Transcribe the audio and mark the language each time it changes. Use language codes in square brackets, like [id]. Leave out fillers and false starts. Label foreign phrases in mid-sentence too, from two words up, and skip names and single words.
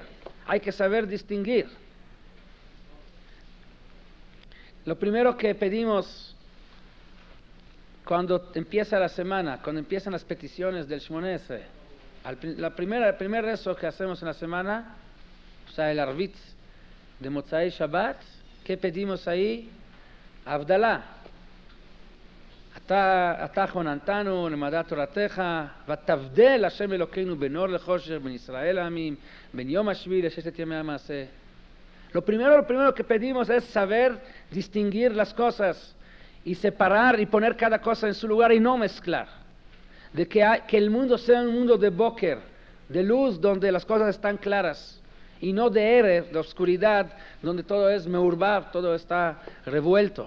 [es] Hay que saber distinguir. Lo primero que pedimos cuando empieza la semana, cuando empiezan las peticiones del Shmoneh Esrei, el primer rezo que hacemos en la semana, o sea, el Arvit de [he] מוצאי שבת, [es] ¿qué pedimos ahí? Avdalá. [he] אתה חוננתנו למדע תורתך, ותבדל השם אלוקינו בין אור לחושך, בין ישראל העמים, בין יום השביעי לששת ימי המעשה. [es] Lo primero que pedimos es saber distinguir las cosas y separar y poner cada cosa en su lugar y no mezclar. De que el mundo sea un mundo de boker, de luz donde las cosas están claras, y no de erev, de oscuridad, donde todo es meurbav, todo está revuelto.